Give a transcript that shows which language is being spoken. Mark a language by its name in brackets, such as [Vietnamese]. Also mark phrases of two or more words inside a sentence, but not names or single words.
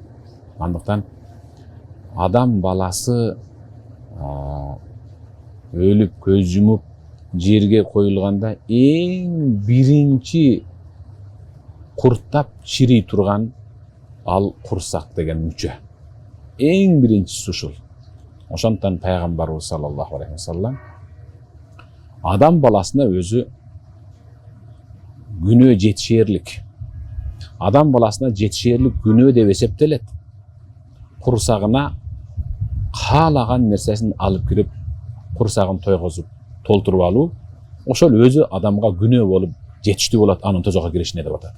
[Kyrgyz] Андыктан адам баласы өлүп көз жумуп жерге коюлганда эң биринчи курттап чирий турган ал курсак деген мүчө. Эң биринчиси ушул. Ошондон пайгамбарыбыз [Arabic] صلى الله عليه وسلم [Kyrgyz] адам баласына өзү күнөө жетишерлик. Адам баласына жетишерлик күнөө деп эсептелет. Курсагына каалаган нерсесин алып кирип, курсагын тойгозуп, толтуруп алуу, ошол өзү адамга күнөө болуп жетиштүү болот анын тозокко киришине деп атат.